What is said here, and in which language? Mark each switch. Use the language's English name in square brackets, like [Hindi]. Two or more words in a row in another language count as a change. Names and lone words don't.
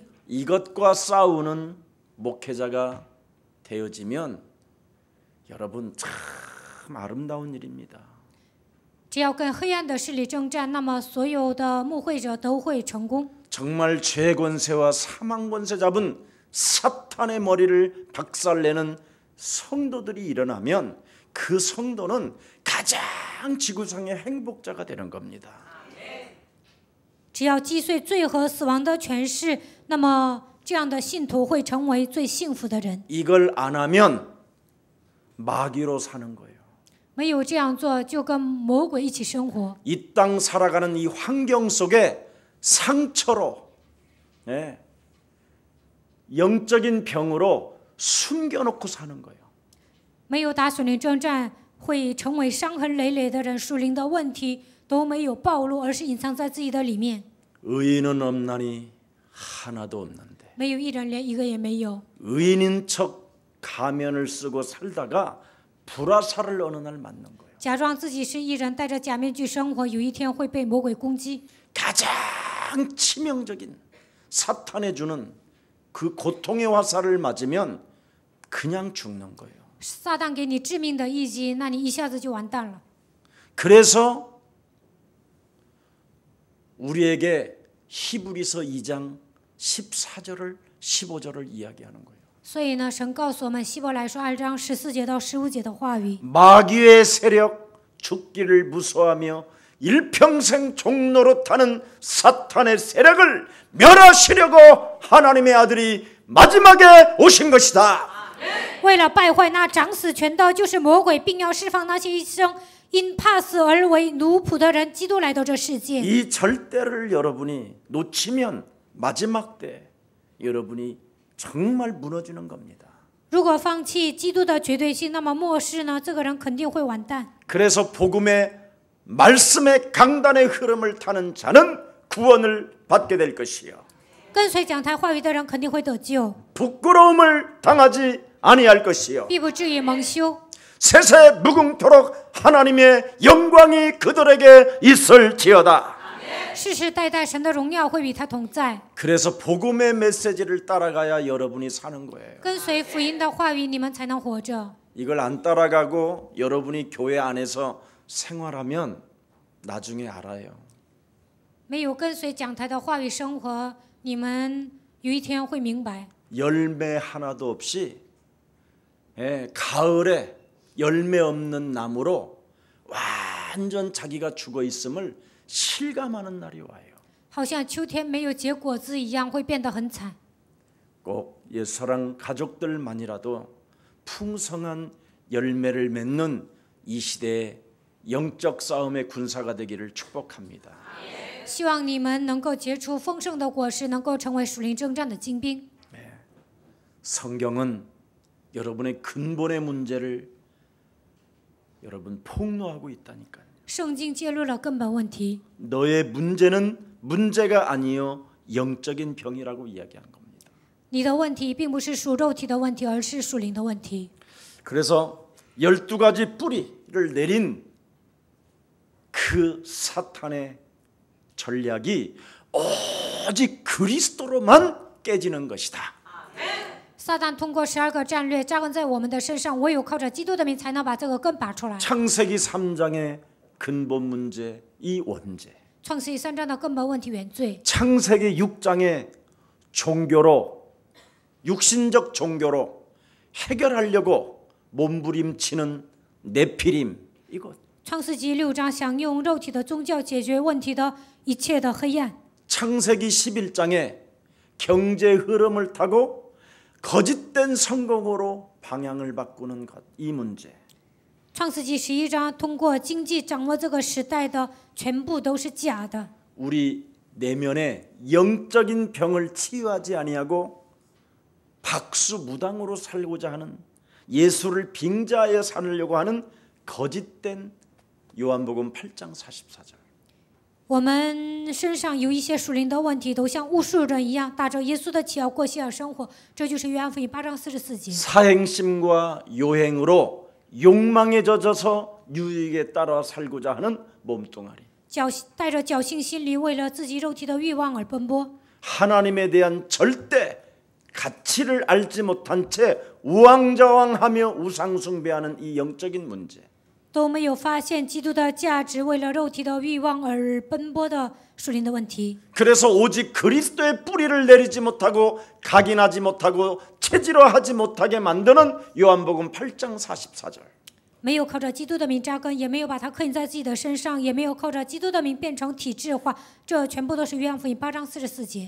[Korean] 이것과 싸우는 목회자가 되어지면 여러분 참 아름다운 일입니다. [Chinese] 只要跟黑暗的势力征战，那么所有的牧会者都会成功。 [Korean] 정말 죄 권세와 사망 권세 잡은 사탄의 머리를 박살내는 성도들이 일어나면 그 성도는 가장 지구상의 행복자가 되는 겁니다. [Chinese] 只要击碎罪和死亡的权势，那么这样的信徒会成为最幸福的人。 [Korean] 이걸 안 하면 마귀로 사는 거예요. [Chinese] 没有这样做，就跟魔鬼一起生活。 [Korean] 이 땅 살아가는 이 환경 속에 상처로 영적인 병으로 숨겨놓고 사는 거예요. [Chinese] 没有打属灵征战，会成为伤痕累累的人。属灵的问题都没有暴露，而是隐藏在自己的里面。 [Korean] 의인은 없나니 하나도 없는데 [Chinese] 没有一人，连一个也没有。 [Korean] 의인인 척 가면을 쓰고 살다가 불화살을 어느 날 맞는 거예요. [Chinese] 假装自己是艺人，戴着假面具生活，有一天会被魔鬼攻击。 [Korean] 가장 치명적인 사탄에 주는 그 고통의 화살을 맞으면 그냥 죽는 거예요. [Chinese] 撒旦给你致命的一击，那你一下子就完蛋了。 [Korean] 그래서 우리에게 히브리서 2장 14절을 15절을 이야기하는 거예요. [Chinese] 所以呢，神告诉我们希伯来书2章14节到15节的话语。 [Korean] 마귀의 세력 죽기를 무서워하며 일평생 종노릇하는 사탄의 세력을 멸하시려고 하나님의 아들이 마지막에 오신 것이다. [Chinese] 为了败坏那掌死权的，就是魔鬼，并要释放那些一生因怕死而为奴仆的人，基督来到这世界。 [Korean] 이 절대를 여러분이 놓치면 마지막 때 여러분이 정말 무너지는 겁니다. [Chinese] 如果放弃基督的绝对性，那么末世呢，这个人肯定会完蛋。 [Korean] 그래서 복음의 말씀의 강단의 흐름을 타는 자는 구원을 받게 될 것이요. [Chinese] 跟随讲台话语的人肯定会得救， [Korean] 부끄러움을 당하지 아니할 것이요. [Chinese] 必不至于蒙羞。 [Korean] 세세 무궁토록 하나님의 영광이 그들에게 있을지어다. [Chinese] 世世代代神的荣耀会与他同在。 [Korean] 그래서 복음의 메시지를 따라가야 여러분이 사는 거예요. [Chinese] 跟随福音的话语，你们才能活着。 [Korean] 이걸 안 따라가고 여러분이 교회 안에서 생활하면 나중에 알아요. [Chinese] 没有跟随讲台的话语生活，你们有一天会明白， [Korean] 열매 하나도 없이 가을에 열매 없는 나무로 완전 자기가 죽어 있음을 실감하는 날이 와요. [Chinese] 好像秋天没有结果子一样，会变得很惨。 [Korean] 꼭 옛사랑 가족들만이라도 풍성한 열매를 맺는 이 시대에 영적 싸움의 군사가 되기를 축복합니다. [Chinese] 希望你们能够结出丰盛的果实，能够成为属灵征战的精兵。 [Korean] 성경은 여러분의 근본의 문제를 여러분 폭로하고 있다니까요. [Chinese] 圣经揭露了根本问题。 [Korean] 너의 문제는 문제가 아니요 영적인 병이라고 이야기한 겁니다. [Chinese] 你的问题并不是属肉体的问题，而是属灵的问题。 [Korean] 그래서 12가지 뿌리를 내린 그 사탄의 전략이 오직 그리스도로만 깨지는 것이다. [Chinese] 撒旦通过12个战略扎根在我们的身上，唯有靠着基督的名才能把这个根拔出来。 [Korean] 창세기 3장의 근본 문제, 이 원죄. [Chinese] 创世记3章的根本问题原罪， [Korean] 창세기 6장의 종교로, 육신적 종교로 해결하려고 몸부림치는 네피림, 이것. [Chinese] 创世纪6章想用肉体的宗教解决问题的一切的黑暗。 [Korean] 창세기 11장에 경제 흐름을 타고 거짓된 성공으로 방향을 바꾸는 것, 이 문제. [Chinese] 创世纪11章通过经济掌握这个时代的全部都是假的。 [Korean] 우리 내면의 영적인 병을 치유하지 아니하고 박수무당으로 살고자 하는, 예수를 빙자하여 살려고 하는 거짓된 요한복음 8장 44절. [Chinese] 我们身上有一些属灵的问题，都像巫术人一样，打着耶稣的旗号过希尔生活，这就是约翰福音8章44节。 [Korean] 사행심과 요행으로 욕망에 젖어서 유익에 따라 살고자 하는 몸뚱아리. [Chinese] 带着侥幸心理，为了自己肉体的欲望而奔波。 [Korean] 하나님에 대한 절대 가치를 알지 못한 채 우왕좌왕하며 우상숭배하는 이 영적인 문제. [Chinese] 都没有发现基督的价值，为了肉体的欲望而奔波的属灵的问题。 [Korean] 그래서 오직 그리스도의 뿌리를 내리지 못하고 각인하지 못하고 체질화하지 못하게 만드는 요한복음 8장 44절. [Chinese] 没有靠着基督的名扎根，也没有把它刻印在自己的身上，也没有靠着基督的名变成体制化，这全部都是约翰福音8章44节。